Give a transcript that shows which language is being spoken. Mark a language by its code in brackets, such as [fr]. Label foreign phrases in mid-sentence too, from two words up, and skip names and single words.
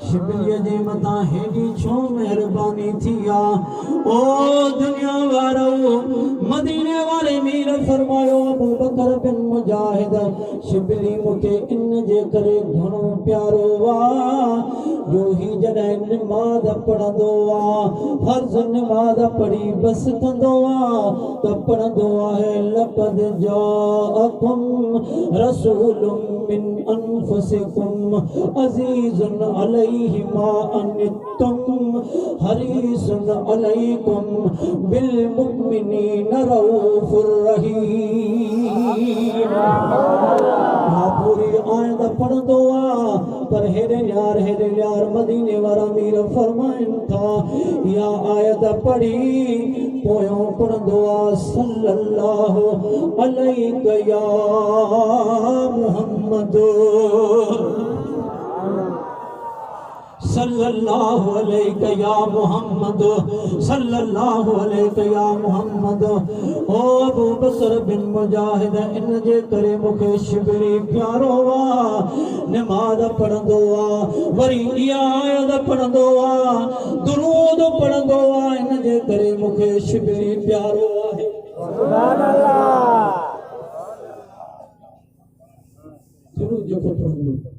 [sd] शिबलीअ जे मथां हेॾी छो महिरबानी थी आहे ओ दुनिया वारो मदीने वारे मीर फरमायो अबू बकर बिन मुजाहिद शिबली मूंखे इन जे करे घणो प्यारो आहे जो ही जॾहिं निमाज़ पढ़ंदो आहे फर्ज़ निमाज़ पढ़ी बस कंदो आहे त पढ़ंदो आहे [ar] لقد جاءكم رسول من أنفسكم عزيز عليه ما عنتم حريص عليكم بالمؤمنين رءوف [sd] रहीम पूरी आयत पढ़ंदो आहे पर हेॾे न्यार मदीने वारा मीर फरमाइनि था या आयत पढ़ी पोयों पढ़ंदो आहे [ar] صلى الله عليه يا محمد صلى الله عليه يا محمد صلى الله عليه يا محمد صلى الله عليه يا محمد يا أبو [sd] बकर बिन मुजाहिद इन जे करे मूंखे शिबली प्यारो आहे नमाज़ पढ़ंदो आहे वरी इहा आयत पढ़ंदो आहे दुरूद पढ़ंदो आहे इन जे करे मूंखे शिबली प्यारो आहे [ar] سبحان الله [sd] दुरूद जो पढ़ंदो